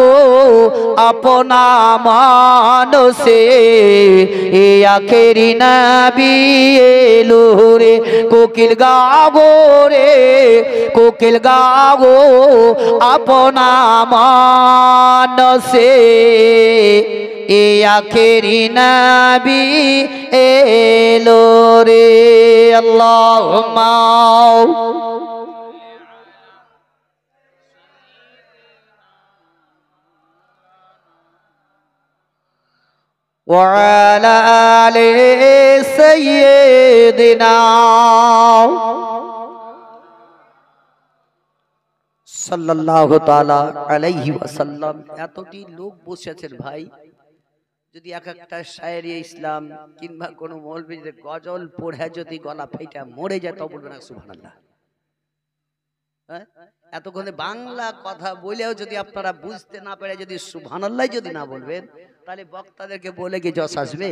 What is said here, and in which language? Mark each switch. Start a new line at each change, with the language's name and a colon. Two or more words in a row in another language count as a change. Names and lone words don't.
Bangla: আপনা মানসে এ আখেরি নবী এলো রে কোকিল গাও রে কোকিল গাও আপনা মানসে এ আখেরি নবী এলো রে আল্লাহুম্মা
Arabic: وعلى آل سيدنا صلى الله تعالى عليه وسلم.
Bangla: এতটি লোক বসে আছেন ভাই, যদি এক একটা শায়েরি ইসলাম কিংবা কোনো মৌলবীর গজল পড়ে যদি গলা ফাইটা মরে যায় তবে বলবেন সুবহানাল্লাহ। হ্যাঁ, এতক্ষণে বাংলা কথা বলেও যদি আপনারা বুঝতে না পারে যদি সুবহানাল্লাহ যদি না বলবেন তাহলে বক্তাদেরকে বলে কি যশ আসবে?